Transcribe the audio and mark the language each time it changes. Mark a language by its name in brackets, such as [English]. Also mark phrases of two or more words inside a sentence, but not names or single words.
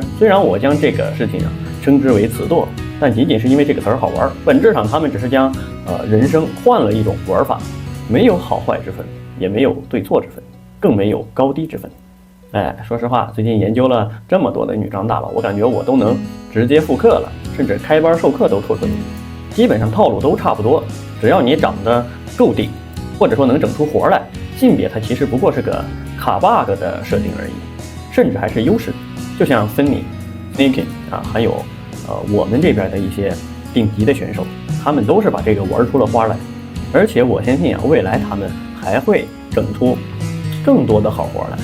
[Chinese] 雖然我將這個事情稱之為雌惰，但僅僅是因為這個詞兒好玩，本質上他們只是將人生換了一種玩法，沒有好壞之分，也沒有對錯之分，更沒有高低之分。說實話，最近研究了這麼多的女裝大佬，我感覺我都能直接復刻了，甚至開班授課都绰綽有余。基本上套路都差不多，只要你長得夠頂，或者說能整出活來，性別它其實不過是個卡 bug 的設定而已，甚至還是優勢。就像芬妮、Snake 還有我們這邊的一些頂級的選手，他們都是把這個玩出了花來，而且我相信未来他们還會整出更多的好活來。